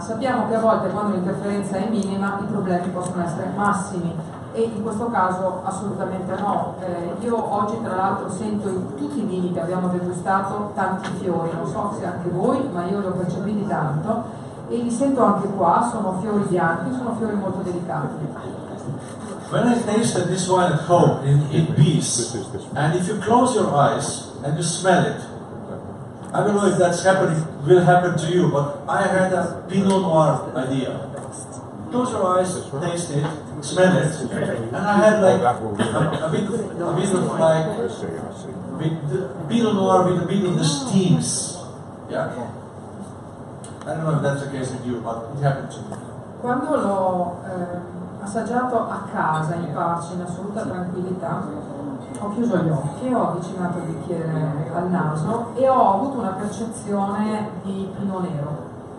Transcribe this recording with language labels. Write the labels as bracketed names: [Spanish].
[Italian] Sappiamo che a volte quando l'interferenza è minima i problemi possono essere massimi e in questo caso assolutamente no. Io oggi tra l'altro sento in tutti i vini che abbiamo degustato tanti fiori, non so se anche voi, ma io li ho percepiti tanto e li sento anche qua, sono fiori bianchi, sono fiori molto delicati. [English] When I tasted this wine at home in peace, and if you close your eyes and you smell it, I don't know if will happen to you, but I had a Pinot Noir idea. Close your eyes, taste it, smell it, and I had like a bit of like with Pinot Noir with a bit of the steams. Yeah. I don't know if that's the case with you, but it happened to me. [Italian] Quando l'ho assaggiato a casa in pace, in assoluta tranquillità, ho chiuso gli occhi, ho avvicinato il bicchiere al naso e ho avuto una percezione di Pinot Nero.